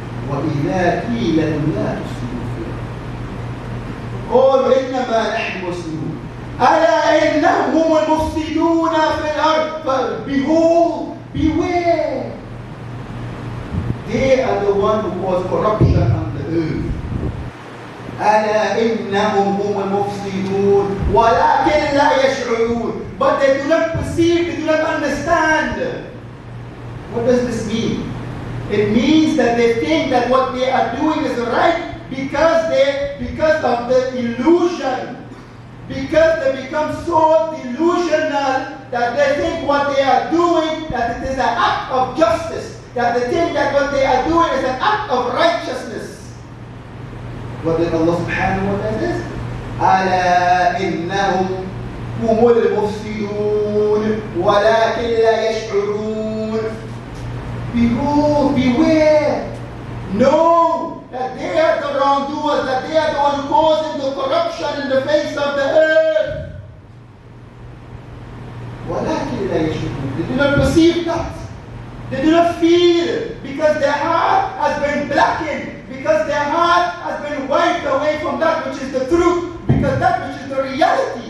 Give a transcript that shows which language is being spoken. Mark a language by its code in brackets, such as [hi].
[ar] وَإِذَا قِيلَ لَهُمْ لَا تُفْسِدُوا فِي الْأَرْضِ قَالُوا إِنَّمَا نَحْنُ مُسْلِمُونَ أَلَا إِنَّهُمْ هُمُ الْمُفْسِدُونَ فِي الْأَرْضِ [en] Behold, beware. They are the one who cause corruption on the earth. [ar] أَلَا إِنَّهُمْ هُمُ الْمُفْسِدُونَ وَلَكِنْ لَا يَشْعُرُونَ [en] But they do not perceive, they do not understand. What does this mean? It means that they think that what they are doing is right because of the illusion. Because they become so delusional that they think what they are doing, that it is an act of justice. That they think that what they are doing is an act of righteousness. What did Allah subhanahu wa ta'ala say? [ar] أَلَا إِنَّهُمْ هُمُ الْمُفْسِدُونَ وَلَكِنْ لَا يَشْعُرُونَ [en] Behold, beware. Know that they are the wrongdoers, that they are the ones causing the corruption in the face of the earth. [ar] وَلَكِنْ لَا يَشْعُرُونَ [en] They do not perceive that. They do not feel because their heart has been blackened, because their heart has been wiped away from that which is the truth, because that which is the reality.